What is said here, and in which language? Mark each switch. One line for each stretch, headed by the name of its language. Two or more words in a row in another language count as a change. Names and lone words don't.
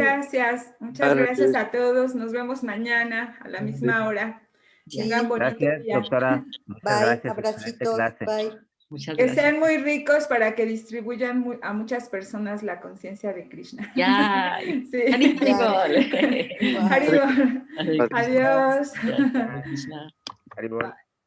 Spanish: gracias a todos. Nos vemos mañana a la misma hora. sí. Tengan bonito Gracias, día. doctora. Muchas Bye, gracias. Excelente abracitos, clase. bye. Muchas Que gracias. sean muy ricos para que distribuyan a muchas personas la conciencia de Krishna. Ya. Sí. Haribol. Bye. Haribol. Hare Krishna. Adiós. Hare Krishna. Haribol.